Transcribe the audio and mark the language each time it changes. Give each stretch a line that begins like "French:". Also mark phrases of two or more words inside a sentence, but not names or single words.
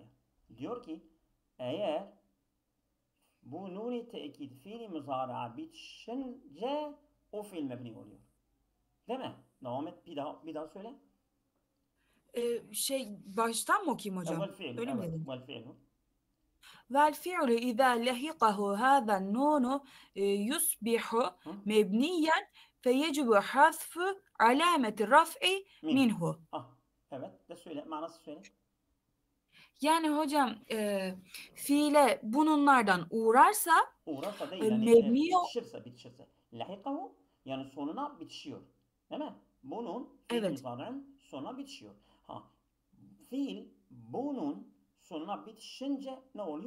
Turkish: Diyor ki eğer bu nuni tekit fiili muzara'a bitişince o fiil mebni oluyor. Değil mi? Devam et, bir daha söyle. Baştan mı okuyayım hocam? Vel fiil. Öyle mi Evet. dedin? Vel fiil.
Arabic: والفعل إذا لحقه هذا النون يصبح مبنيا فيجب حذف علامة الرفع منه.
Turkish: Evet. De söyle. Manası söyle. Yani hocam fiile bununlardan uğrarsa Uğrarsa değil. Yani mebni bitişirse. Lahikahu yani sonuna bitişiyor. Değil mi? Bunun fiil Evet. muzari'nin sonuna bitişiyor. Fiil bunun sonuna bitişince ne oluyor?